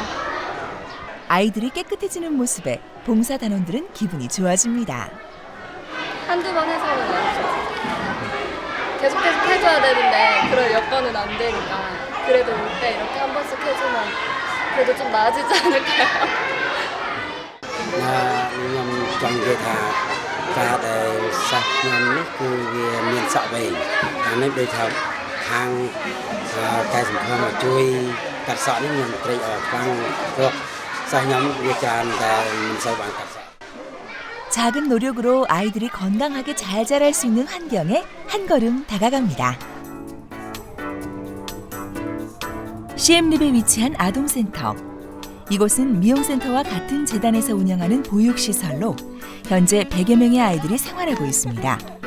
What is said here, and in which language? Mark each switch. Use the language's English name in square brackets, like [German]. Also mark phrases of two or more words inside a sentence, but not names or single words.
[Korean] 아이들이 깨끗해지는 모습에 봉사단원들은 기분이 좋아집니다. 한두 번 해서는 아니죠. 계속 해줘야 되는데 그럴 여건은 안 되니까 그래도 올 때 이렇게 한 번씩 해주면 그래도 좀 나아지지 않을까요? [Khmer] ខ្ញុំចង់និយាយថាការដែលសាសខ្ញុំនេះគឺវាមានសក់វែងអានេះដូចថាខាងកែសម្ផស្សមកជួយកាត់សក់នេះខ្ញុំត្រេកអរខ្លាំងព្រោះសាសខ្ញុំវាច្រើនតែមិនសូវបានកាត់សក់ [Korean] 작은 노력으로 아이들이 건강하게 잘 자랄 수 있는 환경에 한 걸음 다가갑니다. 시엠립에 위치한 아동센터. 이곳은 미용센터와 같은 재단에서 운영하는 보육시설로 현재 100여 명의 아이들이 생활하고 있습니다.